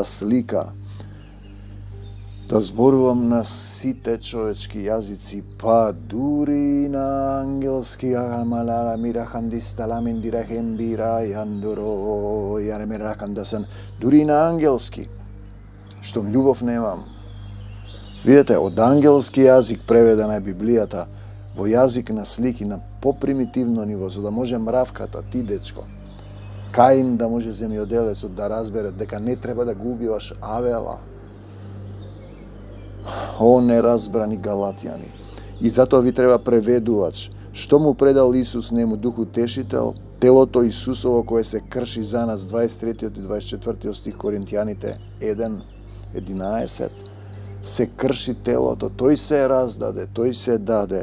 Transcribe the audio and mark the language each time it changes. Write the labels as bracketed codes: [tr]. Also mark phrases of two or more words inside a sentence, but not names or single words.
[mk] Ви дава слика да зборувам на сите човечки јазици, па дури на ангелски, амалара мирахандисталамин дирахембира јандоро јаремерахандасан, дури на ангелски, штом љубов немам. Видете, од ангелски јазик преведена е Библијата во јазик на слики, на попримитивно ниво, за да може мравката, ти дечко, Каин да може земјоделецот да разбере дека не треба да го убиваш Авела. О, неразбрани галатјани. И затоа ви треба преведувач. Што му предал Исус нему дух утешител, телото Исусово кое се крши за нас, 23 и 24 стих Коринтијаните 1:11. Се крши телото, тој се раздаде, тој се даде.